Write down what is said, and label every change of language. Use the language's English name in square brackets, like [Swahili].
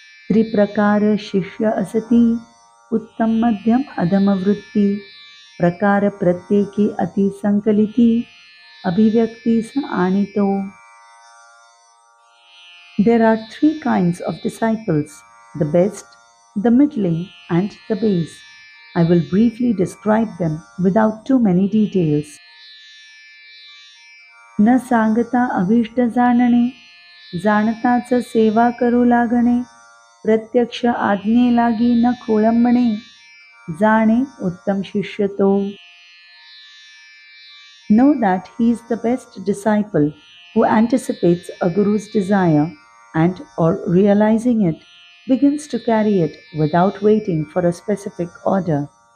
[Marathi] त्रिप्रकार शिष्य असती उत्तम मध्यम अधम वृत्ती प्रकार प्रत्येकी अति संकलिती अभिव्यक्तीस आणितो. [English] There are three kinds of disciples, the best, the middling and the base. I will briefly describe them without too many details. [Marathi] न सांगता अभिष्ट जाणणे जाणताच सेवा करू लागणे प्रत्यक्ष आज्ञे लागी न खोळंबणे जाणे उत्तम शिष्य तो. [English] Know that he is the best disciple who anticipates a guru's desire and, or realizing it, begins to carry it without waiting for a specific order.